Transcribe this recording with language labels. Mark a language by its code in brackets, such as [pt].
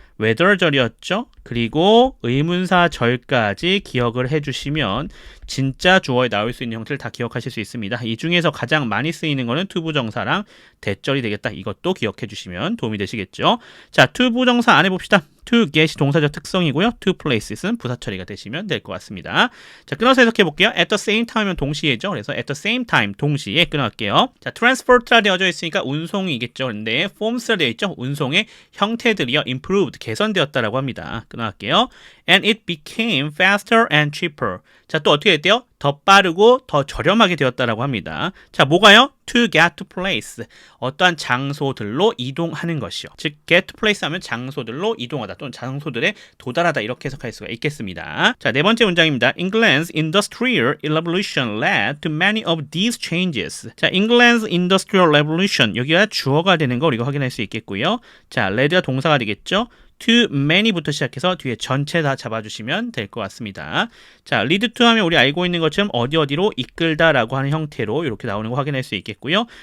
[ko] whether절이었죠. 그리고 의문사절까지 기억을 해주시면 진짜 주어에 나올 수 있는 형태를 다 기억하실 수 있습니다. 이 중에서 가장 많이 쓰이는 거는 투부정사랑 대절이 되겠다. 이것도 기억해 주시면 도움이 되시겠죠. 자, 투부정사 안 해봅시다. to get이 동사적 특성이고요. to places는 부사 처리가 되시면 될 것 같습니다. 자, 끊어서 해석해 볼게요. at the same time은 동시에죠. 그래서 at the same time 동시에 끊어갈게요. 자, transport라 되어져 있으니까 운송이겠죠. 근데 forms라 되어 있죠. 운송의 형태들이요. improved 개선되었다라고 합니다. 끊어갈게요. [en] and it became faster and cheaper. [ko] 자, 또 어떻게 됐대요? 더 빠르고 더 저렴하게 되었다라고 합니다. 자, 뭐가요? [en] to get to place. [ko] 어떠한 장소들로 이동하는 것이요. 즉, get to place 하면 장소들로 이동하다 또는 장소들에 도달하다 이렇게 해석할 수가 있겠습니다. 자, 네 번째 문장입니다. [en] England's industrial revolution led to many of these changes. [ko] 자, England's industrial revolution 여기가 주어가 되는 거 우리가 확인할 수 있겠고요. 자, led가 동사가 되겠죠. to many부터 시작해서 뒤에 전체 다 잡아주시면 될 것 같습니다. 자, lead to 하면 우리 알고 있는 것처럼 어디로 이끌다라고 하는 형태로 이렇게 나오는 거 확인할 수 있겠고요.